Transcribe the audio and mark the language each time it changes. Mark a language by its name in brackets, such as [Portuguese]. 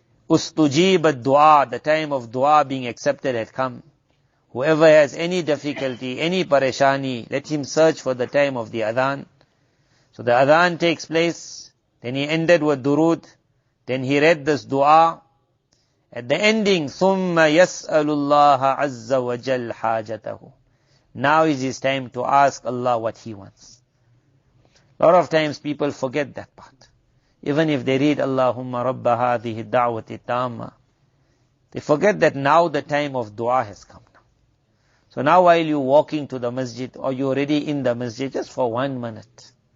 [English] Ustujib dua, the time of dua being accepted had come. Whoever has any difficulty, any pareshani, let him search for the time of the adhan. So the adhan takes place, then he ended with durood, then he read this dua. At the ending, [Arabic] ثُمَّ يَسْأَلُ اللَّهَ عَزَّ وَجَلْ حَاجَتَهُ. [English] Now is his time to ask Allah what he wants. A lot of times people forget that part. Even if they read Allahumma rabba hadhihi da'wati tamma, they forget that now the time of dua has come. So now while you're walking to the masjid or you're already in the masjid, just for 1 minute.